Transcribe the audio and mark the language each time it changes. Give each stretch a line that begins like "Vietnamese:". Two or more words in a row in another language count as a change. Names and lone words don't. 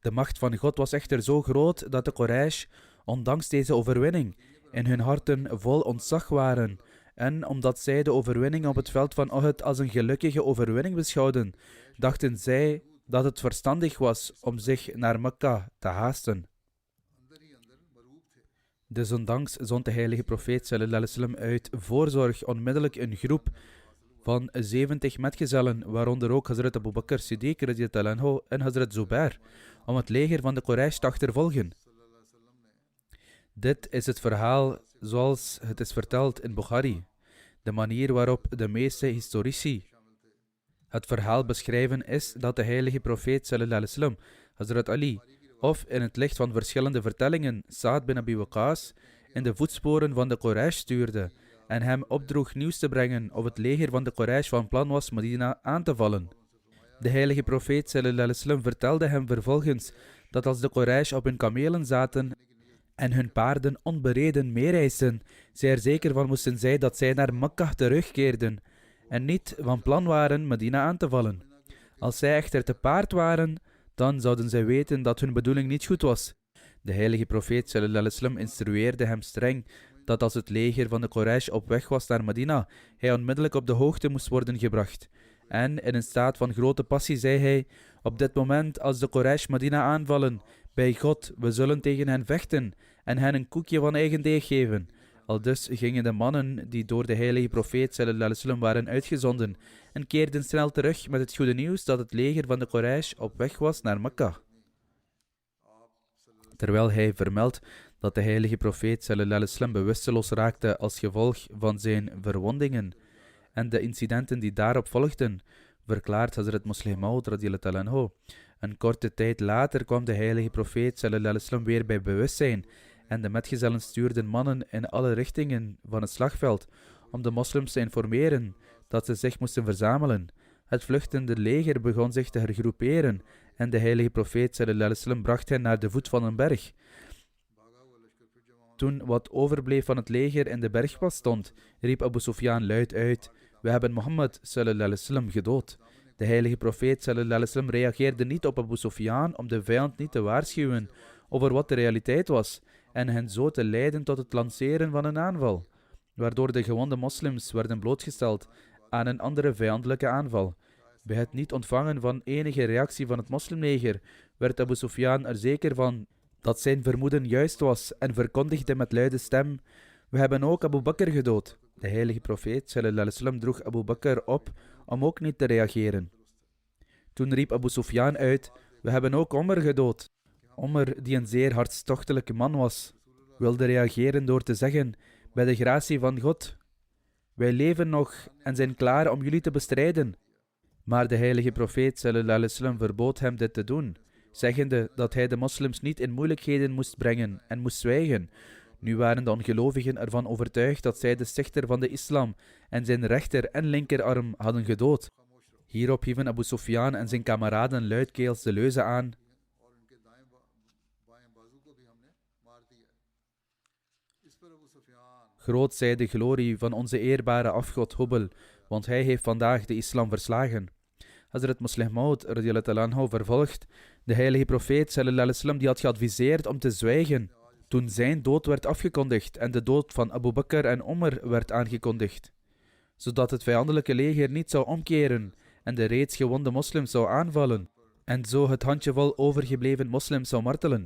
Dutch: De macht van God was echter zo groot dat de Quraysh, ondanks deze overwinning, in hun harten vol ontzag waren. En omdat zij de overwinning op het veld van Uhud als een gelukkige overwinning beschouwden, dachten zij dat het verstandig was om zich naar Mekka te haasten. Desondanks zond de heilige profeet
Arabic: صلى الله عليه وسلم
Dutch: uit voorzorg onmiddellijk een groep van 70 metgezellen, waaronder ook Hazrat Abu Bakr Siddiq
Arabic: رضي الله عنه
Dutch: en Hazrat Zubair, om het leger van de Quraysh te achtervolgen. Dit is het verhaal zoals het is verteld in Bukhari, de manier waarop de meeste historici het verhaal beschrijven is dat de heilige profeet
Arabic: صلى الله عليه وسلم,
Dutch: Hazrat Ali, of in het licht van verschillende vertellingen Sa'ad bin Abi Waqqas, in de voetsporen van de Quraysh stuurde en hem opdroeg nieuws te brengen of het leger van de Quraysh van plan was Medina aan te vallen. De heilige profeet
Arabic: صلى الله عليه وسلم
Dutch: vertelde hem vervolgens dat als de Quraysh op hun kamelen zaten en hun paarden onbereden meereisden, zij er zeker van moesten zijn dat zij naar Mekka terugkeerden en niet van plan waren Medina aan te vallen. Als zij echter te paard waren, dan zouden zij weten dat hun bedoeling niet goed was. De heilige profeet
Arabic: صلى الله عليه وسلم
Dutch: instrueerde hem streng dat als het leger van de Quraysh op weg was naar Medina, hij onmiddellijk op de hoogte moest worden gebracht. En in een staat van grote passie zei hij: op dit moment als de Quraysh Medina aanvallen, bij God, we zullen tegen hen vechten en hen een koekje van eigen deeg geven. Aldus gingen de mannen die door de heilige profeet
Arabic: صلى الله عليه وسلم
Dutch: waren uitgezonden en keerden snel terug met het goede nieuws dat het leger van de Quraysh op weg was naar Mekka. Terwijl hij vermeldt dat de heilige profeet
Arabic: صلى الله عليه وسلم
Dutch: bewusteloos raakte als gevolg van zijn verwondingen en de incidenten die daarop volgden, verklaart Hazrat Musleh Maud
Arabic: رضي الله عنه:
Dutch: een korte tijd later kwam de heilige profeet
Arabic: صلى الله عليه وسلم
Dutch: weer bij bewustzijn en de metgezellen stuurden mannen in alle richtingen van het slagveld om de moslims te informeren dat ze zich moesten verzamelen. Het vluchtende leger begon zich te hergroeperen en de heilige profeet
Arabic: صلى الله عليه وسلم
Dutch: bracht hen naar de voet van een berg. Toen wat overbleef van het leger in de bergpas stond, riep Abu Sufyan luid uit: we hebben Mohammed
Arabic: صلى الله عليه وسلم
Dutch: gedood. De heilige profeet
Arabic: صلى الله عليه وسلم
Dutch: reageerde niet op Abu Sufyan om de vijand niet te waarschuwen over wat de realiteit was en hen zo te leiden tot het lanceren van een aanval, waardoor de gewonde moslims werden blootgesteld aan een andere vijandelijke aanval. Bij het niet ontvangen van enige reactie van het moslimleger werd Abu Sufyan er zeker van dat zijn vermoeden juist was en verkondigde met luide stem: we hebben ook Abu Bakr gedood. De heilige profeet
Arabic: صلى الله عليه وسلم
Dutch: droeg Abu Bakr op om ook niet te reageren. Toen riep Abu Sufyan uit: we hebben ook Omar gedood. Omar, die een zeer hartstochtelijke man was, wilde reageren door te zeggen: bij de gratie van God, wij leven nog en zijn klaar om jullie te bestrijden. Maar de heilige profeet
Arabic: صلى الله عليه وسلم
Dutch: verbood hem dit te doen, zeggende dat hij de moslims niet in moeilijkheden moest brengen en moest zwijgen. Nu waren de ongelovigen ervan overtuigd dat zij de stichter van de islam en zijn rechter en linkerarm hadden gedood. Hierop hieven Abu Sufyan en zijn kameraden luidkeels de leuze aan: groot zij de glorie van onze eerbare afgod Hubal, want hij heeft vandaag de islam verslagen. Hazrat Musleh Maud
Arabic: رضي الله عنه
Dutch: vervolgt: de heilige profeet
Arabic: صلى الله عليه وسلم
Dutch: die had geadviseerd om te zwijgen toen zijn dood werd afgekondigd en de dood van Abu Bakr en Omar werd aangekondigd, zodat het vijandelijke leger niet zou omkeren en de reeds gewonde moslims zou aanvallen en zo het handjevol overgebleven moslims zou martelen.